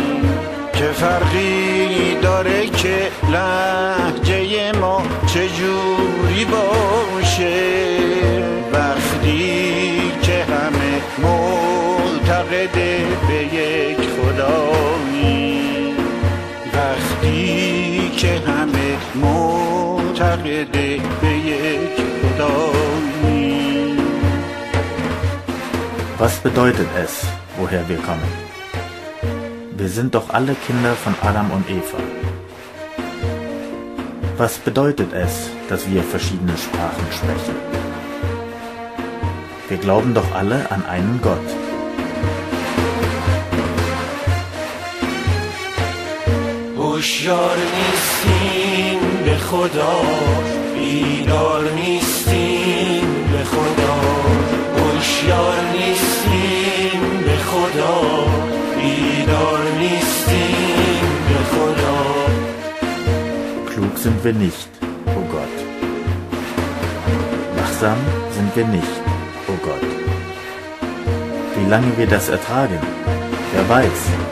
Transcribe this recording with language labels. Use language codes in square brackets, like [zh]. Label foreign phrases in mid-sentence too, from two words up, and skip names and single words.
[fa] چه فرقی داره که لهجه ما چجوری باشه وقتی که همه معتقد به یک خدایی؟ وقتی که همه معتقد به یک خدایی. [de] Was bedeutet es, woher wir kommen? Wir sind doch alle Kinder von Adam und Eva. Was bedeutet es, dass wir verschiedene Sprachen sprechen? Wir glauben doch alle an einen Gott. [fa] هوشیار نیستیم به خدا، بیدار نیستیم به خدا. هوشیار نیستیم به خدا، بیدار نیستیم به خدا. [de] Klug sind wir nicht, o Gott. Wachsam sind wir nicht, o Gott. Wie lange wir das ertragen, wer weiß.